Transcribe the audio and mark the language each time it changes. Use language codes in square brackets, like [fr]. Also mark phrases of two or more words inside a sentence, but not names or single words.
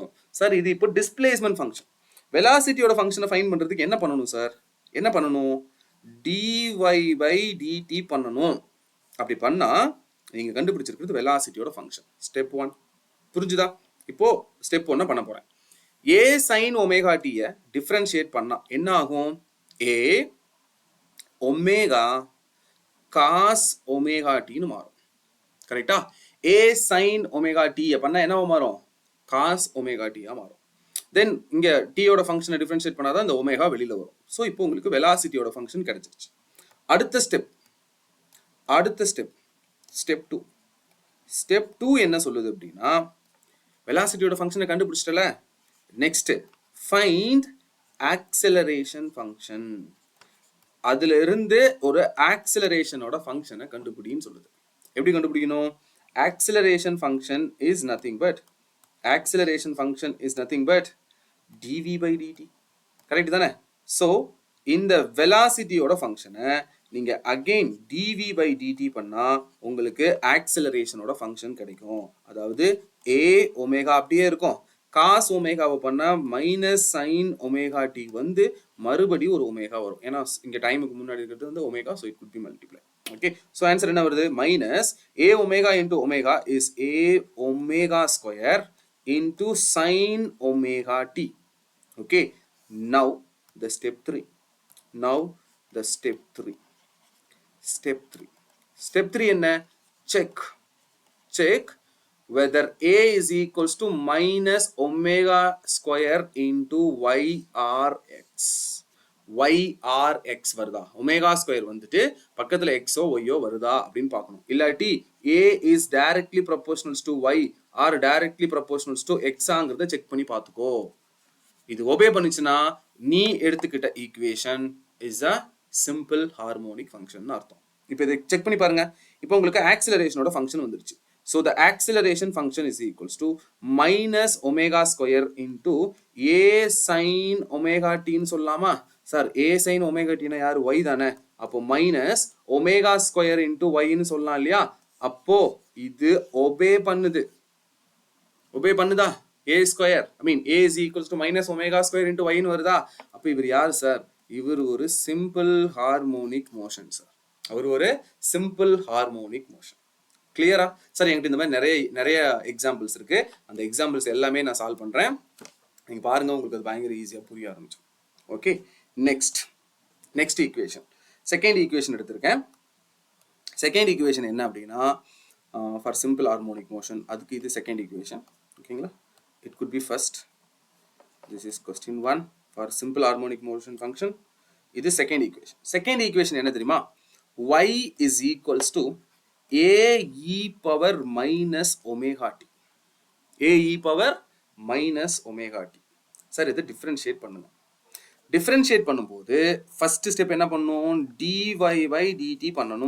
[ta] சார் இது இப்போ [en] displacement function. velocity-oda function-ai [ta] ஃபைண்ட் பண்றதுக்கு என்ன பண்ணணும் சார்? என்ன பண்ணணும்? [en] dy by dt [ta] பண்ணணும். அப்படி பண்ணா நீங்க கண்டுபிடிச்சிருக்கிறது [en] velocity-oda function. [ta] ஸ்டெப் 1 புரிஞ்சுதா? இப்போ ஸ்டெப் 1 பண்ண போறேன். [en] a sin omega t differentiate [ta] பண்ணா என்ன ஆகும்? [en] a omega cos omega t [ta] ன்னு மாறும். கரெக்ட்டா? [en] a sin omega t [ta] பண்ணா என்ன மாறும்? [en] cos omega t மாறும். [ta] தென் இங்க t யோட [en] function-ai differentiate [ta] பண்ணாதான் இந்த ஒமேகா வெளியில வரும். ஸோ இப்போ உங்களுக்கு [en] velocity-oda function [ta] கிடைச்சிருச்சு. அடுத்த ஸ்டெப் 2. ஸ்டெப் 2 என்ன சொல்லுது அப்படின்னா [en] velocity-oda function-ai [ta] கண்டுபிடிச்சிட்டல, [en] next find acceleration function. [ta] அதுல இருந்து ஒரு [en] acceleration-oda function-ai [ta] கண்டுபிடின்னு சொல்லுது. எப்படி கண்டுபிடிக்கணும்? [en] acceleration function is nothing but dv by dt. [ta] கரெக்ட் தானே? ஸோ இந்த [en] velocity-oda function-ai [ta] நீங்க [en] again dv by dt [ta] பண்ணா உங்களுக்கு [en] acceleration-oda function [ta] கிடைக்கும். அதாவது a ஒமேகா அப்படியே இருக்கும், cos ஒமேகாவை பண்ணா [en] minus sine omega t [ta] வந்து மறுபடியும் ஒரு ஒமேகா வரும். ஏன்னா இங்க டைமுக்கு முன்னாடி இருக்கிறது வந்து ஒமேகா, [en] so it could be multiply. okay, so answer [ta] என்ன வருது? [en] minus a omega into omega is a omega square into sine omega t. Okay, now the step 3. [ta] Step 3 என்ன? [en] check whether a is equals to minus omega square into y or x வருதா? [ta] ஒமேகா ஸ்கொயர் வந்துட்டு பக்கத்துல xஓ yஓ வருதா அப்படின்னு பார்க்கணும். [en] இல்லாட்டி a is directly proportional to y or directly proportional to x [ta] ஆங்கிறத செக் பண்ணி பார்த்துக்கோ. இது ஒபே பண்ணுச்சுன்னா நீ எடுத்துக்கிட்ட [en] equation is a simple harmonic function [ta] அர்த்தம். இப்போ இதை செக் பண்ணி பாருங்க. இப்போ உங்களுக்கு ஆக்சிலரேஷனோட ஃபங்க்ஷன் வந்துருச்சு. [en] so the acceleration function is equals to minus omega square into a sine omega t-nnu [ta] சொல்லலாமா? சார் [en] a sine omega [ta] டினா யாரு? ஒய் தானே. அப்போ [en] minus omega square into y-nnu [ta] சொல்லலாம் இல்லையா? அப்போ இது ஒபே பண்ணுதா? [en] a square, I mean a is equals to minus omega square into y [ta] ன்னு வருதா? அப்போ இவர் யார் சார்? இவர் ஒரு [en] simple harmonic motion [ta] சார். கிளியரா சார்? என்கிட்ட இந்த மாதிரி நிறைய எக்ஸாம்பிள்ஸ் இருக்கு. அந்த எக்ஸாம்பிள்ஸ் எல்லாமே நான் சால்வ் பண்றேன். நீங்க பாருங்க, உங்களுக்கு அது பயங்கர ஈஸியா புரிய ஆரம்பிச்சு. [en] okay, next equation, second equation [ta] எடுத்திருக்கேன். [en] second equation [ta] என்ன அப்படின்னா [en] for simple harmonic motion [ta] அதுக்கு இது [en] second equation [ta] ஓகேங்களா. [en] it could be first. This is question 1 for simple harmonic motion function. [ta] இது [en] second equation. Second equation [ta] என்ன தெரியுமா? [en] Y is equals to a e power minus omega t. a e power minus omega t. [ta] சார் இதை differentiate பண்ணுங்க. differentiate பண்ணும்போது [en] first step [ta] என்ன பண்ணணும்? dy by dt பண்ணணும்.